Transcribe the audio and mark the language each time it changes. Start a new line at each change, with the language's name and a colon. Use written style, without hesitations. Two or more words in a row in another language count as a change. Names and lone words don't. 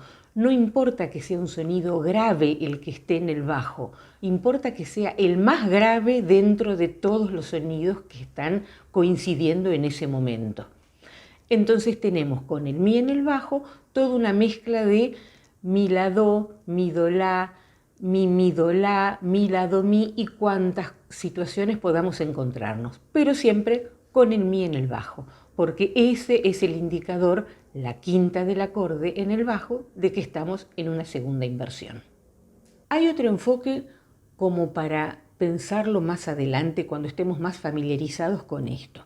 Spanish: No importa que sea un sonido grave el que esté en el bajo, importa que sea el más grave dentro de todos los sonidos que están coincidiendo en ese momento. Entonces tenemos con el mi en el bajo toda una mezcla de mi, la, do, mi, do, la, mi, do, la, mi, la, do, mi y cuántas situaciones podamos encontrarnos, pero siempre con el mi en el bajo, porque ese es el indicador, la quinta del acorde en el bajo, de que estamos en una segunda inversión. Hay otro enfoque como para pensarlo más adelante cuando estemos más familiarizados con esto.